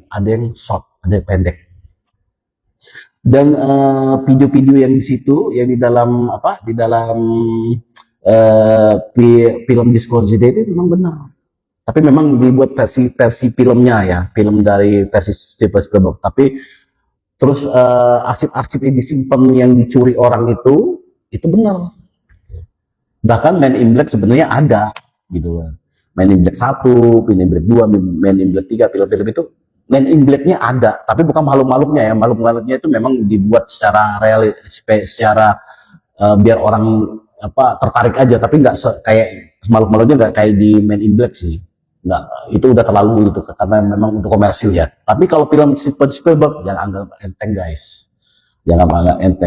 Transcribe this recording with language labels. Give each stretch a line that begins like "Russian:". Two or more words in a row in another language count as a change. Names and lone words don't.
Indonesian: Ada yang short, ada yang pendek. Dan video-video yang di situ, yang di dalam film Disclosure Day itu memang benar. Tapi memang dibuat versi filmnya ya, film dari versi Steven Spielberg. Tapi terus arsip-arsip yang disimpan yang dicuri orang itu benar. Bahkan Men in Black sebenarnya ada gitu loh. Men in Black 1, Men in Black 2, Men in Black 3, film-film itu Men in Black-nya ada, tapi bukan makhluk-makhluknya ya. Makhluk-makhluknya itu memang dibuat secara secara biar orang tertarik aja, tapi nggak kayak makhluk-makhluknya nggak kayak di Men in Black sih. Nggak, itu udah terlalu gitu karena memang untuk komersil ya. Tapi kalau film Steven Spielberg jangan anggap enteng guys, jangan anggap enteng.